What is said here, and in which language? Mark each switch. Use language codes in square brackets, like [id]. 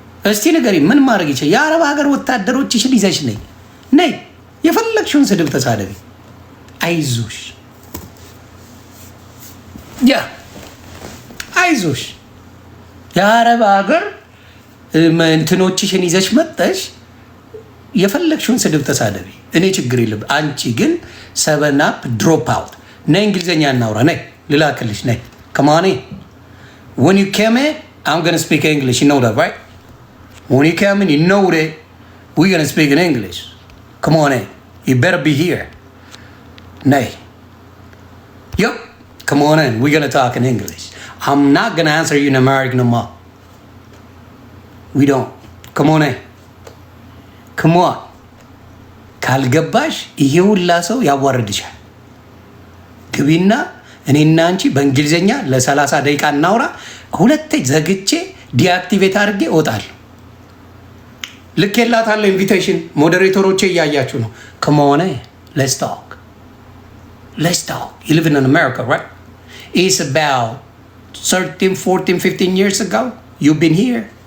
[am] እስቲ ንገሪ፣ ምን ማድረግ ይቻላል? የአረብ ሀገር ወታደሮችሽን ይዘሽ ነይ፣ የፈለግሽውን ስድብ ተሳደቢ። አይዞሽ፣ አይዞሽ። የአረብ ሀገር እንትኖችሽን ይዘሽ መጠሽ የፈለግሽውን ስድብ ተሳደቢ። እኔ ችግር የለም። አንቺ ግን ሰበናፕ ድሮፕ አውት ነይ። እንግሊዝኛ እናውራ። ነይ ልላክልሽ። ነይ ከማኔ [en] when you came in I'm gonna speak English, you know that, right? When you came in, you know that we're gonna speak in English. Come on in, you better be here. Nay, yep, come on in, we're gonna talk in English. I'm not gonna answer you in American no more. We don't. Come on in, come on. [am] ካልገባሽ ይሄ ሁላ ሰው ያዋርድሻል። ግቢና እኔና አንቺ በእንግሊዝኛ ለ30 ደቂቃ እናውራ። ሁለቴ ዘግቼ ዲአክቲቬት አድርጌ እወጣለሁ። ልኬላታለሁ ኢንቪቴሽን። ሞዴሬተሮቼ እያያችሁ ነው። [en] come on in, let's talk. You live in America, right? It's about 13, 14, 15 years ago you've been here.